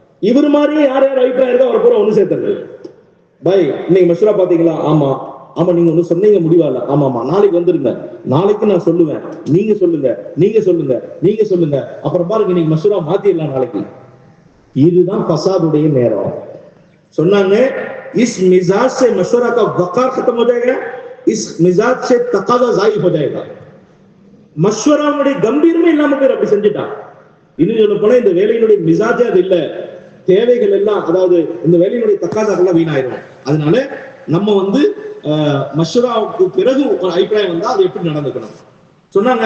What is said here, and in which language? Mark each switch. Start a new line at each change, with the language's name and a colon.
Tamil: இவர் மாதிரியே யார் யார் அபிப்பிராயம் இருக்கோ அவர் பூரா ஒண்ணு சேர்த்துறது. பாய் இன்னைக்கு மஷூரா பாத்தீங்களா? ஆமா ஆமா, நீங்க ஒண்ணு சொன்னீங்க முடிவால, ஆமாமா நாளைக்கு வந்துருங்க, நாளைக்கு நான் சொல்லுவேன், நீங்க சொல்லுங்க, நீங்க சொல்லுங்க, நீங்க சொல்லுங்க, அப்புறம் பாருங்க நீங்க மஷூரா மாத்திடலாம் நாளைக்கு. இதுதான் ஃபசாதுடைய நேரம். சொன்னாங்க,
Hindi: इस मिजाज से मशवरा का वकार खत्म हो जाएगा, इस मिजाज से तकाजा जायि हो जाएगा.
Tamil: மஷவராவுடைய கம்பீரமே இல்லாம பேர் அப்படி செஞ்சுட்டான். இன்னும் சொல்ல போனா இந்த வேலையினுடைய மிசாஜே அது இல்ல, தேவைகள் எல்லாம், அதாவது இந்த வேலையினுடைய தக்காதாக்கெல்லாம் வீணாயிரும். அதனால நம்ம மஷூராவுக்கு பிறகு ஒரு அபிப்பிராயம் வந்தா அது எப்படி நடந்துக்கணும் சொன்னாங்க.